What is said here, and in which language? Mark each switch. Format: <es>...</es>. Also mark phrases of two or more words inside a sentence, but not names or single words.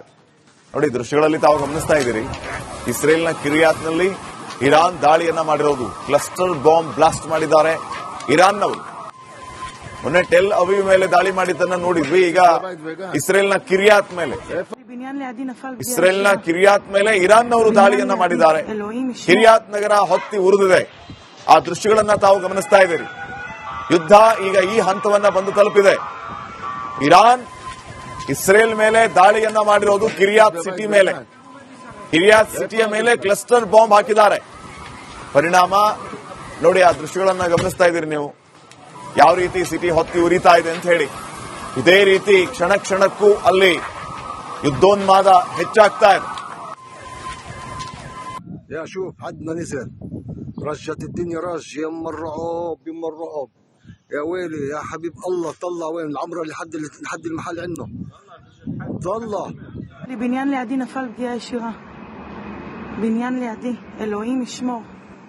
<kn>ನೋಡಿ, ದೃಶ್ಯಗಳಲ್ಲಿ ತಾವು ಗಮನಿಸ್ತಾ ಇದ್ದೀರಿ. ಇಸ್ರೇಲ್ನ ಕಿರಿಯಾತ್ನಲ್ಲಿ ಇರಾನ್ ದಾಳಿಯನ್ನ ಮಾಡಿರೋದು.</kn> <en>cluster bomb blast</en> <kn>ಮಾಡಿದ್ದಾರೆ ಇರಾನ್ನವರು. ಮೊನ್ನೆ ಟೆಲ್ ಅವೀವ್ ಮೇಲೆ ದಾಳಿ ಮಾಡಿದ್ದನ್ನು ನೋಡಿದ್ವಿ. ಈಗ ಇಸ್ರೇಲ್ನ ಕಿರಿಯಾತ್ ಮೇಲೆ</kn> <he>בניין לידי נפל פגיעה</he> <kn>ಇಸ್ರೇಲ್ನ</kn> <he>ישירה.</he> <kn>ಕಿರಿಯಾತ್ ಮೇಲೆ ಇರಾನ್ನವರು ದಾಳಿಯನ್ನ ಮಾಡಿದ್ದಾರೆ.</kn> <he>אלוהים ישמור.</he> <kn>ಕಿರಿಯಾತ್ ನಗರ ಹೊತ್ತಿ ಉರಿದಿದೆ. ಆ ದೃಶ್ಯಗಳನ್ನ ತಾವು ಗಮನಿಸ್ತಾ ಇದ್ದೀರಿ. ಯುದ್ಧ ಈಗ ಈ ಹಂತವನ್ನ ಬಂದು ತಲುಪಿದೆ. ಇರಾನ್ ಇಸ್ರೇಲ್ ಮೇಲೆ ದಾಳಿಯನ್ನ ಮಾಡಿರೋದು ಕಿರಿಯಾತ್ ಸಿಟಿ ಮೇಲೆ. ಕಿರಿಯಾತ್ ಸಿಟಿಯ ಮೇಲೆ</kn> <en>cluster bomb</en> <kn>ಹಾಕಿದ್ದಾರೆ. ಪರಿಣಾಮ ನೋಡಿ, ಆ ದೃಶ್ಯಗಳನ್ನ ಗಮನಿಸ್ತಾ ಇದ್ದೀರಿ ನೀವು, ಯಾವ ರೀತಿ ಸಿಟಿ ಹೊತ್ತಿ ಉರಿತಾ ಇದೆ ಅಂತ ಹೇಳಿ. ಇದೇ ರೀತಿ ಕ್ಷಣ ಕ್ಷಣಕ್ಕೂ ಅಲ್ಲಿ ಯುದ್ಧೋನ್ಮಾದ ಹೆಚ್ಚಾಗ್ತಾ ಇದೆ.</kn> <ar>يا شوف عدنا نزل رجت الدنيا رج يما الرعب يما الرعب. يا ويلي يا حبيب الله، طلع وين العمره لحد المحل عنه. طلع</ar> <he>בניין לידי נפל פגיעה ישירה. בניין לידי. אלוהים ישמור.</he>